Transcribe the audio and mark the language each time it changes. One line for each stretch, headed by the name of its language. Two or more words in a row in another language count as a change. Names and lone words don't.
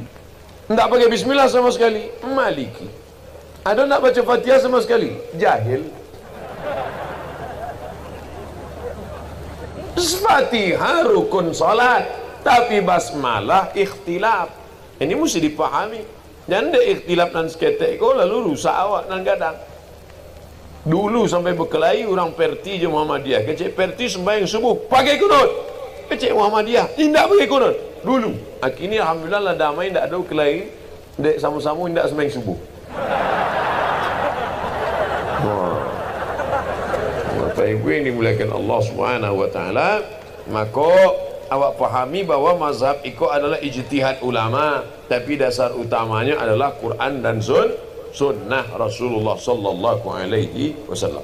Indonesian: Tidak pakai bismillah sama sekali Maliki. Ada nak baca Fatihah sama sekali? Jahil. Fatihah rukun salat, tapi basmalah ikhtilaf.
Minangkabau: Ini mesti dipahami. Jangan ada ikhtilaf nan seketek kau lalu rusak awak nan gadang.
Indonesian: Dulu sampai berkelahi orang Perti je Muhammadiyah. Kecik Perti sembahyang subuh pakai kunut. Kecik Muhammadiyah tidak pakai kunut. Dulu. Kini alhamdulillah lah damai, tidak ada kelahi. Dek sama-sama tidak sembahyang subuh. Bapak Ibu yang dimuliakan Allah
Arabic: Subhanahu wa taala,
Indonesian: maka awak pahami bahwa mazhab itu adalah ijtihad ulama, tapi dasar utamanya adalah Quran dan sunnah Rasulullah
Arabic: sallallahu alaihi wasallam.